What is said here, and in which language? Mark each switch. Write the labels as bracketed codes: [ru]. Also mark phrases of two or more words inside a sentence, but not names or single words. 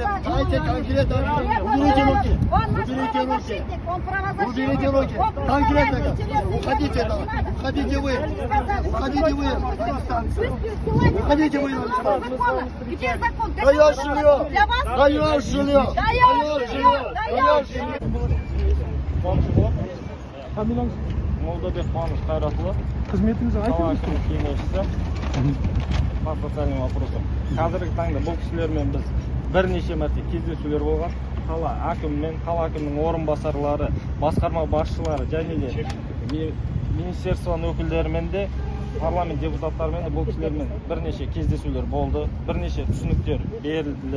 [ru] Дайте конкретно. Уберите руки. Уберите руки. Уберите руки. Конкретно. Уходите. Уходите вы. Уходите вы. Уходите вы. Где закон? Даешь жилье. Даешь жилье. Даешь жилье. Даешь жилье. [kk] Фамилияңыз? Молдабек Қуаныш Қайратұлы. Қызметіңізді Қала айтыңыз. әкімінің кеңесшісі. [ru] По социальным вопросам. [kk] Қазіргі таңда бұл кісілермен біз бірнеше мәрте кездесулер болған. Қала әкімімен, қала әкімінің орынбасарлары, басқарма басшылары және де министерствоның өкілдерімен де, парламент депутаттарымен де бұл кісілермен бірнеше кездесулер болды, бірнеше түсініктер берілді.